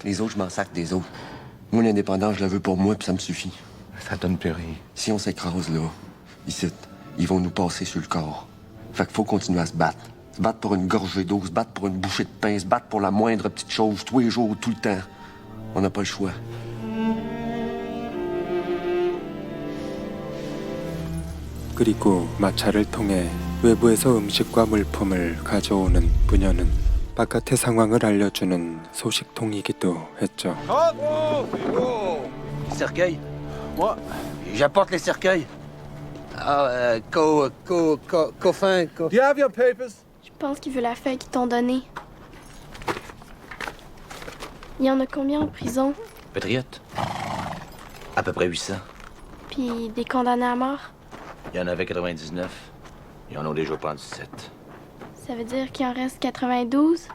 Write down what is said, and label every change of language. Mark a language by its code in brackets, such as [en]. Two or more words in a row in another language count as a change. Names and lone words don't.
[fr] Les autres, je m'en sac des autres. Moi, l'indépendance, je la veux pour moi, puis ça me suffit. Ça donne plus rien. Si on s'écrase là, ici, ils vont nous passer sur le corps. Fait qu'il faut continuer à se battre. Se battre pour une gorgée d'eau, se battre pour une bouchée de pain, se battre pour la moindre petite chose, tous les jours, tout le temps. On n'a pas le choix. [ko] 그리고 마차를 통해 외부에서 음식과 물품을 가져오는 부녀는 바깥의 상황을 알려주는 소식통이기도 했죠. [fr] Cercueil? Moi, j'apporte les cercueils. Ah, coffin. [en] Do you have your papers? [fr] Je pense qu'il veut la feuille qu'ils t'ont donnée. Il y en a combien en prison? Patriote? À peu près 800. Puis des condamnés à mort? Il y en avait 99. Ils en ont déjà pas 17. Ça veut dire qu'il en reste 92?